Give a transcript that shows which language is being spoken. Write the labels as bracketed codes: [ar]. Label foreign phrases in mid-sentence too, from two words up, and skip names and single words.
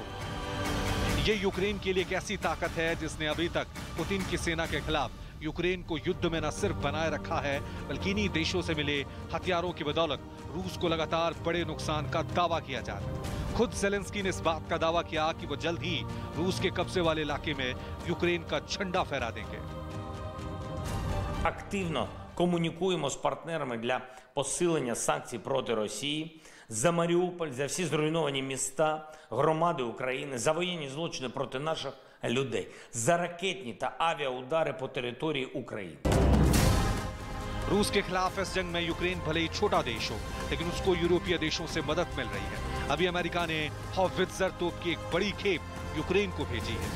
[hi] ये यूक्रेन के लिए एक ऐसी ताकत है जिसने अभी तक पुतिन की सेना के खिलाफ यूक्रेन को युद्ध में न सिर्फ बनाए रखा है, बल्कि इन्हीं देशों से मिले हथियारों की बदौलत रूस को लगातार बड़े नुकसान का दावा किया जा रहा है। खुद जेलेंस्की ने इस बात का दावा किया कि वो जल्द ही रूस के कब्जे वाले इलाके में यूक्रेन का झंडा फहरा देंगे। [uk] Активно комунікуємо з партнерами для посилення санкцій проти Росії за Маріуполь, за всі зруйновані міста, громади України, за воєнні злочини проти наших людей, за ракетні та авіаудари по території України. [hi] रूस के खिलाफ इस जंग में यूक्रेन भले ही छोटा देश हो, लेकिन उसको यूरोपीय देशों से मदद मिल रही है। अभी अमेरिका ने हॉवित्जर तोप की एक बड़ी खेप यूक्रेन को भेजी है।